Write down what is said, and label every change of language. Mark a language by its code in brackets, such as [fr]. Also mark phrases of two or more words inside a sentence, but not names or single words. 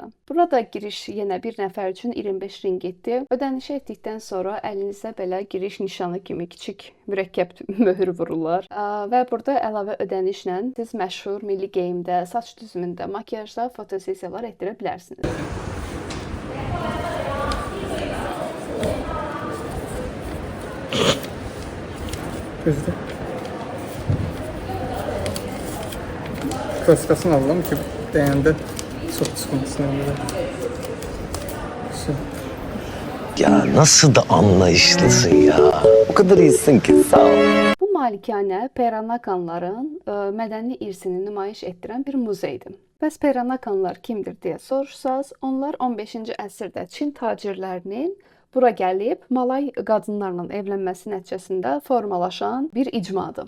[az] Burada giriş yenə bir nəfər üçün 25 ringgitdir. Ödəniş etdikdən sonra əlinizə belə giriş nişanı kimi kiçik mürəkkəb möhür vururlar. Və burada əlavə ödənişlə siz məşhur milli geyimdə, saç düzümündə, makyajda fotosessiyalar etdirə bilərsiniz. [tr] Gözde. Klasikasını alalım ki beğendi. Çok sıkıntısını alıyor. Ya nasıl da anlayışlısın ya. O kadar iyisin ki, sağ ol. [az] Bu malikanə Peranakanların mədəni irsini nümayiş etdirən bir muzeydir. Bəs Peranakanlar kimdir deyə soruşsaz, onlar 15-ci əsrdə Çin tacirlərinin bura gəlib Malay qadınlarla evlənməsi nəticəsində formalaşan bir icmadır.